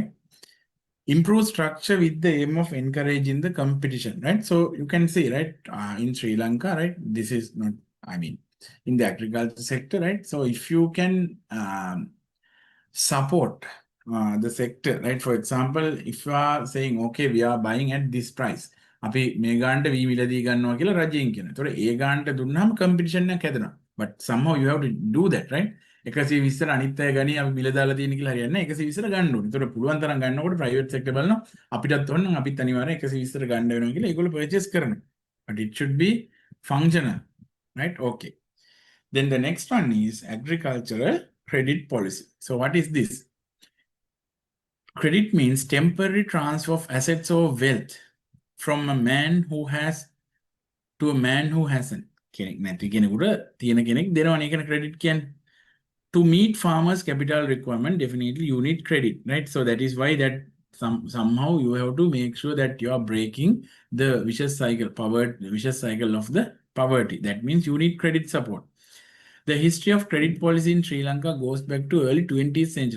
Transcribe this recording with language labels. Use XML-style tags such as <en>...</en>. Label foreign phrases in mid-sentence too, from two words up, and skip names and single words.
<en>Improve structure with the aim of encouraging the competition, right? So you can see, right, in Sri Lanka, right, this is not, I mean, in the agriculture sector, right? So if you can support the sector, right? For example, if you are saying, okay, we are buying at this price,</en> <si>අපි මේ ගානට වී මිලදී ගන්නවා කියලා රජයෙන් කියනවා. ඒතකොට ඒ ගානට දුන්නාම කම්පිටිෂන් එකක් හැදෙනවා.</si> <en>But somehow you have to do that, right?</en> <si>120 අනිත් අය ගනි අපි මිල දාලා තියෙන කියලා හරියන්නේ නැහැ. 120 ගන්න ඕනේ. ඒතකොට පුළුවන් තරම් ගන්නකොට</si> <en>private sector</en> <si>බලනවා අපිටත් ඕන නම් අපිත් අනිවාර්යෙන් 120 ගන්න වෙනවා කියලා ඒගොල්ලෝ purchase කරනවා.</si> <en>But it should be functional, right? Okay. Then the next one is agricultural credit policy. So what is this? Credit means temporary transfer of assets or wealth from a man who has to a man who hasn't.</en> <si>කෙනෙක් නැති කෙනෙකුට තියෙන කෙනෙක් දෙනවනේ ඒකන credit කියන්නේ.</si> <en>To meet farmers' capital requirement, definitely you need credit, right? So that is why that somehow you have to make sure that you are breaking the vicious cycle of the poverty. That means you need credit support. The history of credit policy in Sri Lanka goes back to early 20th century.</en>